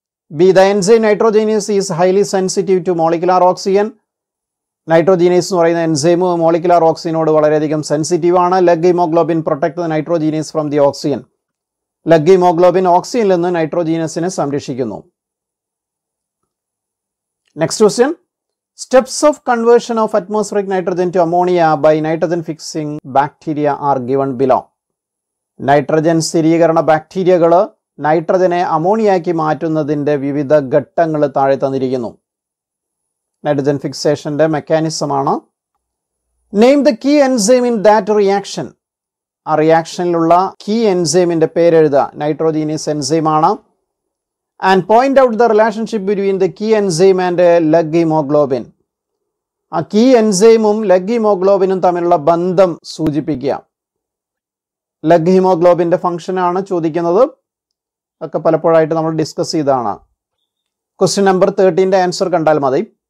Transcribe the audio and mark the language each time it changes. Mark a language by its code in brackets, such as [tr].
[en] B, the enzyme nitrogenase is highly sensitive to molecular oxygen. [ml] നൈട്രോജീനേസ് എന്ന് പറയുന്ന enzyme molecular ഓക്സിജനോട് വളരെയധികം sensitive ആണ്. [en] Leg haemoglobin protect the nitrogenase from the oxygen. [ml] Leg haemoglobin ഓക്സിജനിൽ നിന്ന് നൈട്രോജീനസിനെ സംരക്ഷിക്കുന്നു. [en] Next question. Steps of conversion of atmospheric nitrogen to ammonia by nitrogen fixing bacteria are given below. [ml] Nitrogen സ്ഥിരീകരണ ബാക്ടീരിയകൾ നൈട്രജനെ അമോണിയാക്കി മാറ്റുന്നതിൻ്റെ വിവിധ ഘട്ടങ്ങൾ താഴെ തന്നിരിക്കുന്നു. Nitrogen ഫിക്സേഷൻ്റെ മെക്കാനിസമാണ്. [en] Name the key enzyme in that reaction. [ml] ആ റിയാക്ഷനിലുള്ള key എൻസൈമിൻ്റെ പേരെഴുതുക. Nitrogenous എൻസൈമാണ്. [en] And point out the relationship between the key enzyme and leg hemoglobin. [ml] ആ key എൻസൈമും leg ഹീമോഗ്ലോബിനും തമ്മിലുള്ള ബന്ധം സൂചിപ്പിക്കുക. ലെഗ് ഹീമോഗ്ലോബിൻ്റെ ഫംഗ്ഷനാണ് ചോദിക്കുന്നത്. ഒക്കെ പലപ്പോഴായിട്ട് നമ്മൾ ഡിസ്കസ് ചെയ്തതാണ്. ക്വസ്റ്റ്യൻ നമ്പർ 13 ആൻസർ കണ്ടാൽ മതി.